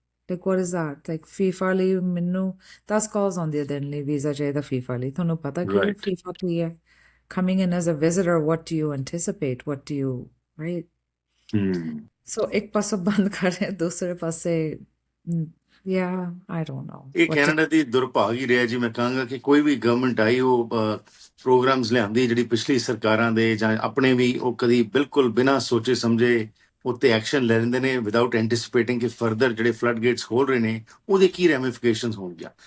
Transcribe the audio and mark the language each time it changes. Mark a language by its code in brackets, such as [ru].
[en] Like, what is that? [pa] Like, FIFA ਲਈ ਮੈਨੂੰ 10 calls ਆਉਂਦੀ ਆ ਦਿਨ ਲਈ, ਵੀਜ਼ਾ ਚਾਹੀਦਾ FIFA ਲਈ। ਤੁਹਾਨੂੰ ਪਤਾ ਕਿ [en] Right. [pa] FIFA ਕੀ ਹੈ? [en] Coming in as a visitor, what do you anticipate? What do you, right? [pa] So ਇੱਕ ਪਾਸੇ ਬੰਦ ਕਰ ਰਹੇ, ਦੂਸਰੇ ਪਾਸੇ [en] yeah, I don't know. [pa] ਇਹ ਕੈਨੇਡਾ ਦੀ ਦੁਰਭਾਗ ਹੀ ਰਿਹਾ ਜੀ। ਮੈਂ ਕਹਾਂਗਾ ਕਿ ਕੋਈ ਵੀ ਗਵਰਨਮੈਂਟ ਆਈ ਉਹ ਪ੍ਰੋਗਰਾਮਸ ਲਿਆਂਦੀ ਜਿਹੜੀ ਪਿਛਲੀ ਸਰਕਾਰਾਂ ਦੇ ਜਾਂ ਆਪਣੇ ਵੀ, ਉਹ ਕਦੀ ਬਿਲਕੁਲ ਬਿਨਾਂ ਸੋਚੇ ਸਮਝੇ ਉੱਤੇ ਐਕਸ਼ਨ ਲੈ ਲੈਂਦੇ ਨੇ [en] without anticipating [pa] ਕਿ ਫਰਦਰ ਜਿਹੜੇ ਫਲੱਡ ਗੇਟਸ ਖੋਲ ਰਹੇ ਨੇ ਉਹਦੇ ਕੀ ਰੈਮੀਫਿਕੇਸ਼ਨਸ ਹੋਣਗੀਆਂ।